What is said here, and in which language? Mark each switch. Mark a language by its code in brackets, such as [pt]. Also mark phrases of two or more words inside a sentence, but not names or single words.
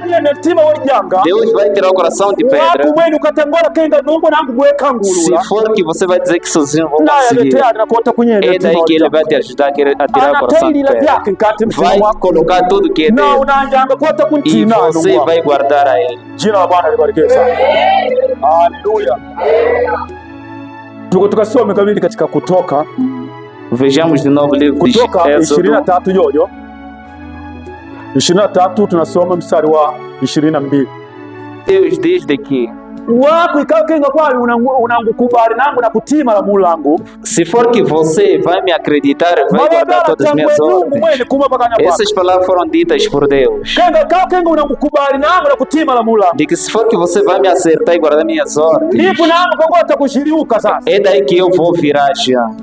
[pt] Deus vai tirar o coração de pedra. Se for que você vai dizer que sozinho não vai conseguir, é daí que Ele vai te ajudar a tirar o coração de pedra. Vai colocar tudo que é dele e você vai guardar a Ele. Aleluia. [sw] Tukasome kabiri katika Kutoka. [pt] Vejamos de novo o livro de Êxodo 23 yoyo 23 tunasoma mstari wa 22. Deus diz de que se for que você vai me acreditar, vai guardar todas as minhas ordens. Essas palavras foram ditas por Deus. De que se for que você vai me acertar e guardar minhas ordens, é daí que eu vou virar já.